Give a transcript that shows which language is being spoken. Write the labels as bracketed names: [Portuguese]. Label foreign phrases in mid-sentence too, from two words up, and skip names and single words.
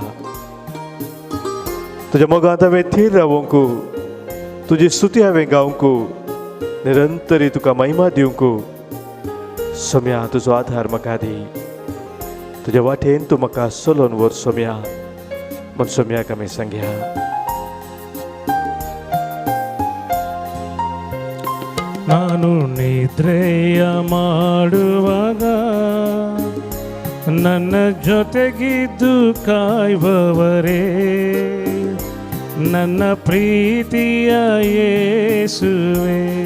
[Konkani] तुज्या मोगांत हांवें थीर रावूंक, तुजी स्तुती हांवें गावंक, निरंतरी तुका महिमा दिवंक. स्वाम्या तुजो आधार म्हाका दी. तुज्या वाटेन तूं म्हाका चलोवन व्हर स्वाम्या, म्हण स्वाम्याक आमी सांगया. [Kannada] ನಾನು ನಿದ್ರೆಯ ಮಾಡುವಾಗ ನನ್ನ ಜೊತೆಗಿದ್ದು ಕಾಯುವವರೇ, ನನ್ನ ಪ್ರೀತಿಯ ಯೇಸುವೇ.